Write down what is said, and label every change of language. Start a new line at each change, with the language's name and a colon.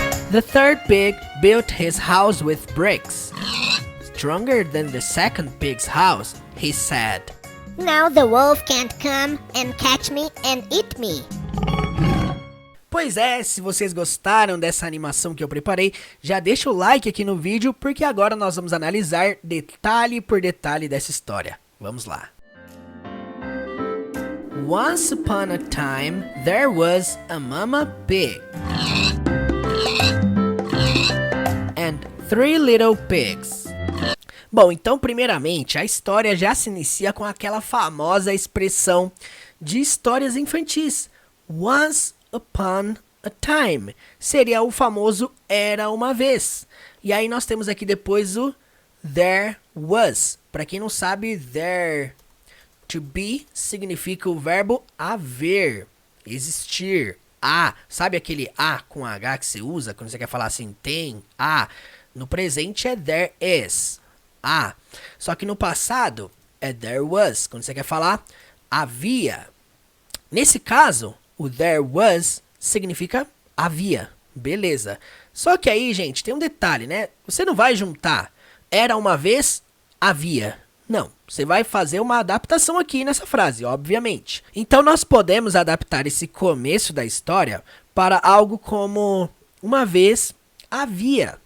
English: The third pig built his house with bricks, stronger than the second pig's house. He said, "Now the wolf can't come and catch me and eat me."
Portuguese: Pois é, se vocês gostaram dessa animação que eu preparei, já deixa o like aqui no vídeo, porque agora nós vamos analisar detalhe por detalhe dessa história. Vamos lá.
English: Once upon a time, there was a mama pig and 3 little pigs.
Portuguese: Bom, então primeiramente a história já se inicia com aquela famosa expressão de histórias infantis.
English: Once upon a time.
Portuguese: Seria o famoso era uma vez. E aí nós temos aqui depois o there was. Para quem não sabe, there to be significa o verbo haver, existir. Sabe aquele com H que você usa quando você quer falar assim, tem, no presente é there is, só que no passado é there was, quando você quer falar havia. Nesse caso, o there was significa havia, beleza. Só que aí, gente, tem um detalhe, né? Você não vai juntar era uma vez, havia. Não, você vai fazer uma adaptação aqui nessa frase, obviamente. Então nós podemos adaptar esse começo da história para algo como uma vez havia.